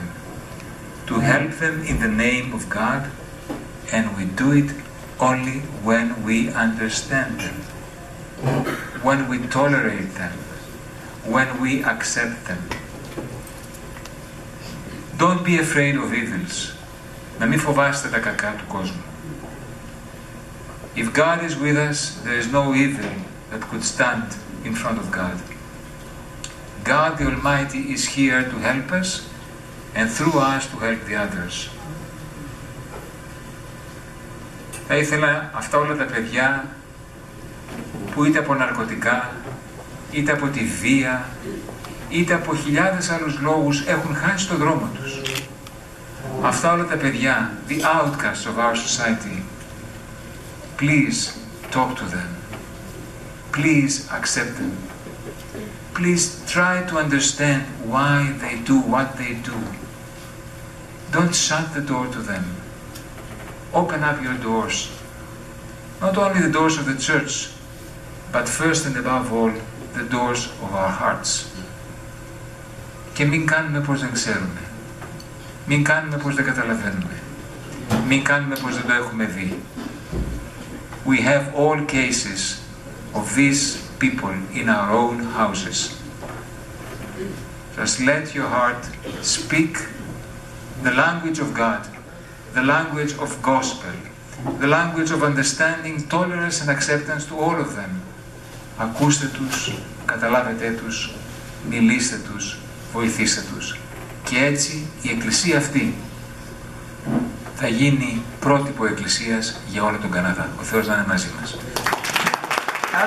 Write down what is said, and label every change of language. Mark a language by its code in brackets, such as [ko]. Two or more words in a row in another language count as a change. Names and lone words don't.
[en] To help them in the name of God, and we do it only when we understand them, when we tolerate them, when we accept them. Don't be afraid of evils. [el] Να μην φοβάστε τα κακά του κόσμου. [en] If God is with us, there is no evil that could stand in front of God. God the Almighty is here to help us and through us to help the others. [el] Θα ήθελα αυτά όλα τα παιδιά που είτε από ναρκωτικά, είτε από τη βία, είτε από χιλιάδες άλλους λόγους έχουν χάσει το δρόμο τους. Αυτά όλα τα παιδιά, [en] the outcasts of our society, please talk to them. Please accept them. Please try to understand why they do what they do. Don't shut the door to them. Open up your doors. Not only the doors of the church, but first and above all, the doors of our hearts. [el] Και μην κάνουμε πως δεν ξέρουμε. Μην κάνουμε πως δεν καταλαβαίνουμε. Μην κάνουμε πως δεν το έχουμε δει. [en] We have all cases of these people in our own houses. Just let your heart speak the language of God, the language of gospel, the language of understanding, tolerance and acceptance to all of them. [el] Ακούστε τους, καταλάβετε τους, μιλήστε τους, βοηθήστε τους. Και έτσι η εκκλησία αυτή θα γίνει πρότυπο εκκλησίας για όλο τον Καναδά. Ο Θεός να είναι μαζί μας.